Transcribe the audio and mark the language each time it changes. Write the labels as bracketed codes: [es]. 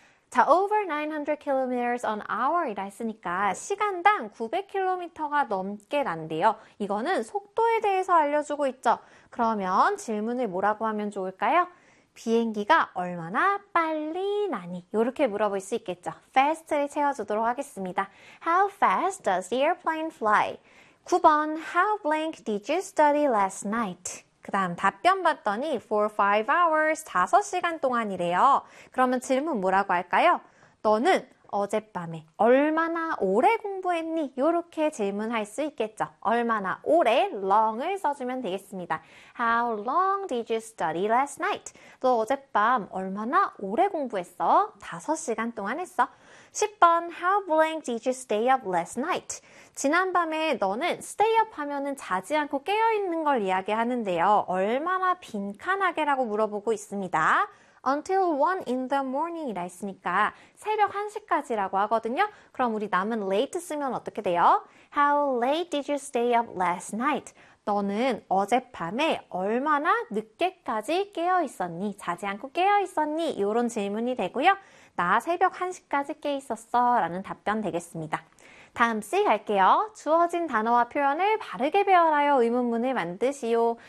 [ko] 자, [en] over 900km on hour [ko] 이라 했으니까 시간당 900km가 넘게 난대요. 이거는 속도에 대해서 알려주고 있죠. 그러면 질문을 뭐라고 하면 좋을까요? 비행기가 얼마나 빨리 나니? 이렇게 물어볼 수 있겠죠. [en] fast를 [ko] 채워주도록 하겠습니다. [en] How fast does the airplane fly? 9번, How blank did you study last night? [ko] 그 다음 답변 봤더니 [en] for 5 hours, [ko] 5시간 동안이래요. 그러면 질문 뭐라고 할까요? 너는 어젯밤에 얼마나 오래 공부했니? 이렇게 질문할 수 있겠죠. 얼마나 오래, [en] long을 [ko] 써주면 되겠습니다. [en] How long did you study last night? [ko] 너 어젯밤 얼마나 오래 공부했어? 5시간 동안 했어. [en] 10번, How blank did you stay up last night? [ko] 지난밤에 너는 stay up 하면은 자지 않고 깨어있는 걸 이야기하는데요. 얼마나 빈칸하게라고 물어보고 있습니다. [en] Until 1 in the morning [ko] 이라 했으니까 새벽 1시까지라고 하거든요. 그럼 우리 남은 late 쓰면 어떻게 돼요? [en] How late did you stay up last night? [ko] 너는 어젯밤에 얼마나 늦게까지 깨어 있었니? 자지 않고 깨어 있었니? 이런 질문이 되고요. 나 새벽 1시까지 깨 있었어. 라는 답변 되겠습니다. 다음 C 갈게요. 주어진 단어와 표현을 바르게 배열하여 의문문을 만드시오.